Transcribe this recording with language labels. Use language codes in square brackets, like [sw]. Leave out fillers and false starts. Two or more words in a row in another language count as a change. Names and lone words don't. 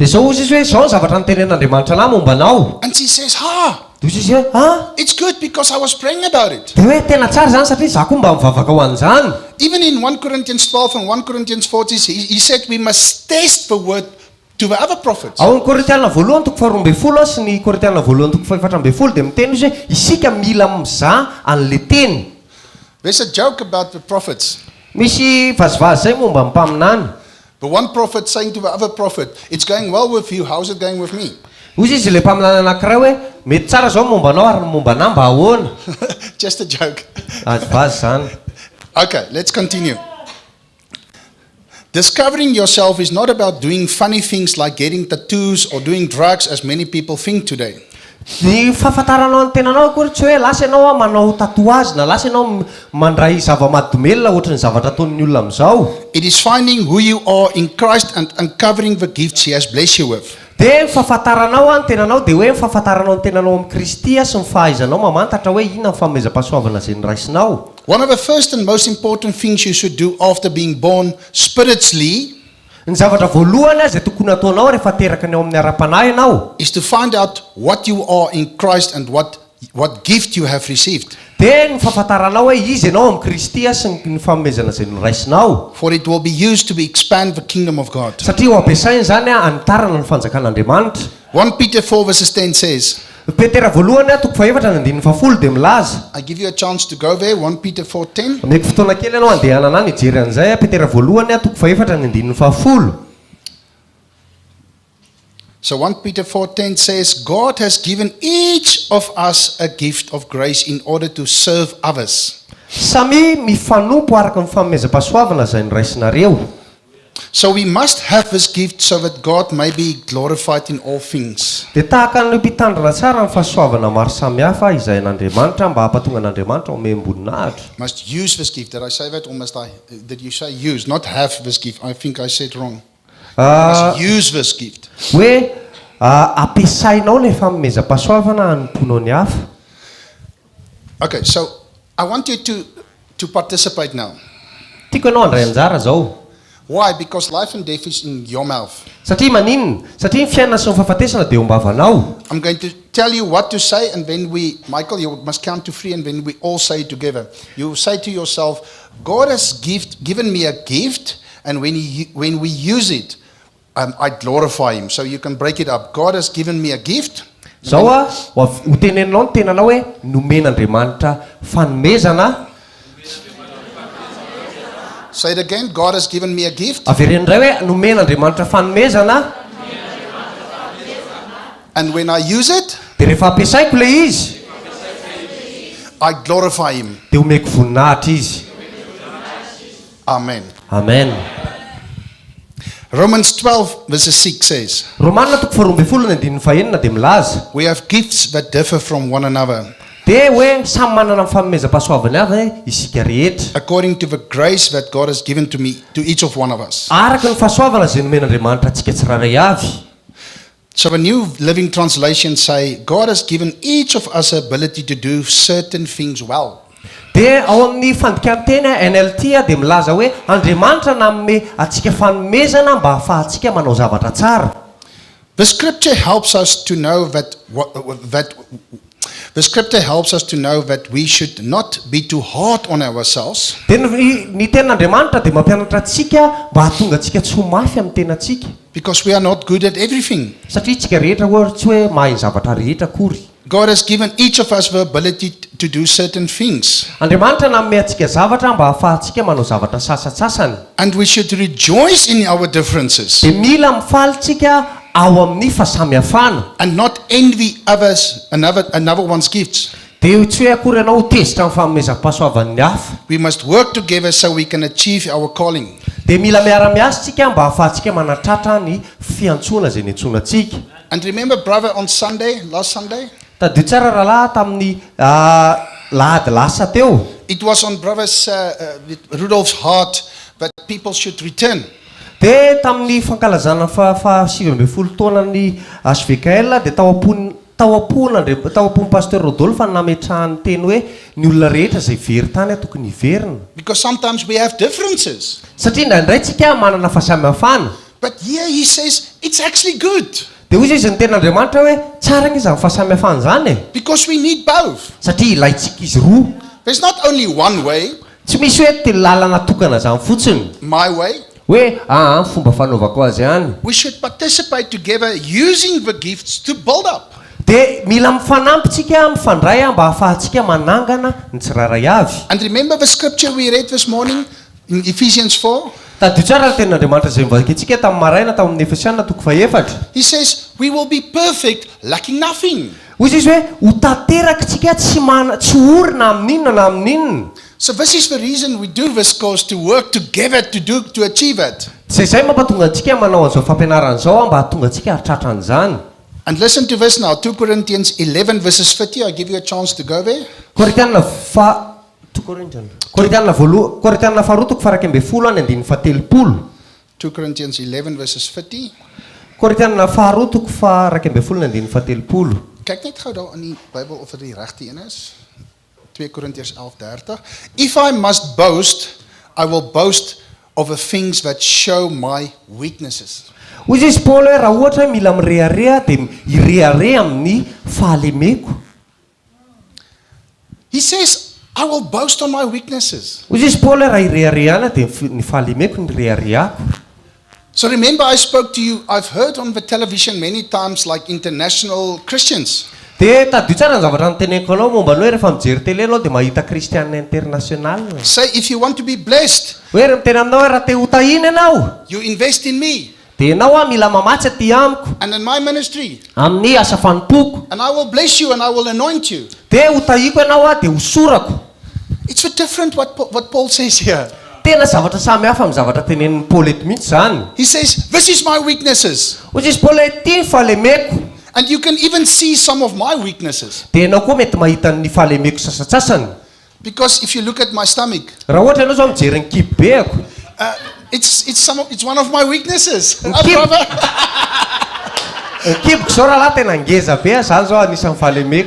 [mg] dia zao ozy izy hoe zao ny zavatra nitenen'Andriamanitra anahy momba anao [en] And she says, ha, [mg] dia ozy izy hoe [en] it's good because I was praying about it. [mg] dia hoe tena tsara zany satria za koa mba mivavaka ho an'izany. [en] Even in 1 Corinthians 12 and 1 Corinthians 14, he said we must test the word to the other prophets. [mg] ao ny Korintiana voalohany toko 12 sy ny Korintiana voalohany toko 14 dia miteny izy hoe isika mila mizaha an'le teny. [en] There's a joke about the prophets. [mg] Misy vazivazy zay momba ny mpaminany. [en] The one prophet saying to the other prophet, it's going well with you, how's it going with me? [mg] Ozy izy le mpaminany anankiray hoe mety tsara zao momba anao ary momba anah mba ahoana. [en] Just a joke. [mg] Vazivazy zany. [en] Okay, let's continue. Discovering yourself is not about doing funny things like getting tattoos or doing drugs as many people think today. [mg] Ny fahafantaranao ny tenanao akory tsy hoe lasa ianao manao tatouage na lasa ianao mandray zava-mahadomelona ohatran'ny zavatra ataon'ny olona amin'izao. [en] It is finding who you are in Christ and uncovering the gifts he has blessed you with. [mg] Dia ny fahafantaranao ny tenanao dia hoe ny fahafantaranao ny tenanao amin'ny Kristy sy ny fahaizanao mamantatra hoe inona ny fanomezam-pahasoavana izay niraisinao. [en] One of the first and most important things you should do after being born spiritually [mg] Ny zavatra voalohany izay tokony ataonao rehefa teraka ny ao amin'ny ara-panahy ianao [en] is to find out what you are in Christ and what gift you have received. [mg] dia ny fahafantaranao hoe izy ianao amin'ny Kristy sy ny fanomezana izay niraisinao. [en] For it will be used to expand the kingdom of God. [mg] Satria ho ampiasainy zany anitarana ny fanjakan'Andriamanitra. [en] 1 Peter 4 verses 10 says, [mg] Petera voalohany toko 4:10 dia milaza. [en] I give you a chance to go there, 1 Peter 4:10. [mg] Ameko fotoana kely ianao andehanana any hijery an'izay Petera voalohany toko 4:10. [en] So 1 Peter 4:10 says, God has given each of us a gift of grace in order to serve others. [mg] Samy mifanompo araka ny fanomezam-pahasoavana izay niraisinareo. [en] So we must have this gift so that God may be glorified in all things. [mg] Dia tahaka ny mpitandrina tsara ny fahasoavana maro samihafa izay n'Andriamanitra mba hampatonga n'Andriamanitra ome amboninahitra. [en] Must use this gift. Did I say that or did you say use? Not have this gift. I think I said wrong. Must use this gift. [mg] Hoe ampiasainao ny fanomezam-pahasoavana hanomponao ny hafa. [en] Okay, so I want you to participate now. [mg] Tiako ianao handray anjara zao. [en] Why? Because life and death is in your mouth. [mg] Satria maninona? Satria ny fiainana sy ny fahafatesana dia ombavanao. [en] I'm going to tell you what to say, and then Michael, you must count to 3, and then we all say it together. You say to yourself, God has given me a gift, and when we use it, I glorify Him. So you can break it up. God has given me a gift. [mg] Zao ho teneninao ny tenanao hoe nomen'Andriamanitra fanomezana. [en] Say it again. God has given me a gift. [mg] Avereny indray hoe nomen'Andriamanitra fanomezana. [en] And when I use it, [mg] Dia rehefa ampiasaiko le izy, [en] I glorify Him. [mg] dia omeko voninahitra izy. [en] Amen. Amen. Romans 12 verse 6 says, [mg] Romanina toko 12:15 dia milaza. [en] we have gifts that differ from one another, [mg] Dia hoe samy manana ny fanomezam-pahasoavany avy isika rehetra. [en] according to the grace that God has given to each of one of us. [mg] Araka ny fahasoavana izay nomen'Andriamanitra antsika tsiraray avy. [en] So the New Living Translation say, God has given each of us the ability to do certain things well. [mg] Dia ao amin'ny fandikanteny NLT dia milaza hoe Andriamanitra nanome antsika fanomezana mba ahafahantsika manao zavatra tsara. [en] The scripture helps us to know that we should not be too hard on ourselves. [mg] Dia ny tenan'Andriamanitra dia mampianatra antsika mba hahatonga antsika tsy ho mafy amin'ny tenantsika. [en] Because we are not good at everything. [mg] Satria tsika rehetra hoe tsy hoe mahay zavatra rehetra akory. [en] God has given each of us the ability to do certain things. [mg] Andriamanitra nanome antsika zavatra mba ahafahantsika manao zavatra sasatsasany. [en] And we should rejoice in our differences. [mg] Dia mila mifaly tsika ao amin'ny fahasamihafana. [en] And not envy others, another one's gifts. [mg] Dia tsy hoe akory ianao ho tezitra amin'ny fanomezam-pahasoavan'ny hafa. [en] We must work together so we can achieve our calling. [mg] Dia mila miara-miasa tsika mba ahafahantsika manatratra ny fiantsoana izay niantsoana antsika. [en] And remember, brother, on Sunday, last Sunday, [mg] Tadio tsara rahalahy tamin'ny lahady lasa teo. [en] it was on brother's Rudolph's heart that people should return. [mg] Dia tamin'ny fankalazana 7 taonany SVKL dia tao taoapon'ny pasteur Rodolphe nametrahany teny hoe ny olona rehetra izay very tany tokony hiverina. [en] Because sometimes we have differences. [mg] Satria indraindray tsika manana fahasamihafana. [en] But here he says it's actually good. [mg] Dia hoy izy ny ten'Andriamanitra hoe tsara ny izany fahasamihafana izany. [en] Because we need both. [mg] Satria ilaitsika izy roa. [en] There's not only one way, [mg] Tsy misy hoe ty lalana tokana izany fotsiny. [en] my way. [mg] Hoe fomba fanaovako azy ihany. [en] We should participate together using the gifts to build up. [mg] Dia mila mifanampitsika mifandray mba hahafahantsika manangana ny tsirairay avy. [en] And remember the scripture we read this morning in Ephesians 4? [mg] Tadio tsara ny ten'Andriamanitra izay mivakintsika tamin'ny maraina tamin'ny Efesiana 4:7. [en] He says, we will be perfect, lacking nothing. [mg] Hoy izy hoe ho tanterakitsika tsy orina amin'inona na amin'inona. [en] So this is the reason we do this course, to work together to achieve it. [mg] Zay mampatonga antsika manao an'izao fampianarana izao mba hahatonga antsika hahatratra an'izany. [en] And listen to this now, 2 Corinthians 11 verses 30. I'll give you a chance to go there. [mg] Korintianina faharoa farak ambin'ny folo any andininy fahatelopolo. [en] 2 Corinthians 11 verses 30. [mg] Korintianina faharoa farak ambin'ny folo andininy fahatelopolo. [af] Kyk net gou daar in die Bybel of dit die regte een is. 2 Korintiërs 11:30. [en] If I must boast, I will boast of the things that show my weaknesses. [mg] Hoy izy Paul hoe raha ohatra hoe mila mirehareha dia irehareha amin'ny fahalemeko. [en] He says, I will boast on my weaknesses. [mg] Hoy izy Paul hoe raha ireharehana dia ny fahalemeko ny reharehako. [en] So remember, I spoke to you, I've heard on the television many times, like international Christians. [mg] Dia tadio tsara ny zavatra niteneniko anao momba ny hoe rehefa mijery tele anao dia mahita kristianina international. [en] Say, if you want to be blessed, [mg] Hoe miteny aminao hoe raha te ho tahina ianao [en] you invest in me [mg] dia ianao mila mamatsy aty amiko [en] and in my ministry, [mg] amin'ny asa fanompoko. [en] and I will bless you and I will anoint you. [mg] Dia ho tahiko ianao dia ho sorako. [en] It's so different what Paul says here. [mg] Tena zavatra samihafa amin'ny zavatra tenenin'ny Paul eto mihitsy izany. [en] He says, this is my weaknesses. [mg] Hoy izy Paul hoe ty ny fahalemeko. [en] And you can even see some of my weaknesses. [mg] Dia ianao koa mety mahita ny fahalemeko sasatsasany. [en] Because if you look at my stomach, [mg] Raha ohatra ianao zao mijery ny kibobeako. [en] it's one of my weaknesses. Keep- Brother. [mg] Ny kiboko zao raha lahy tena ngeza be izany zao anisan'ny fahalemeko.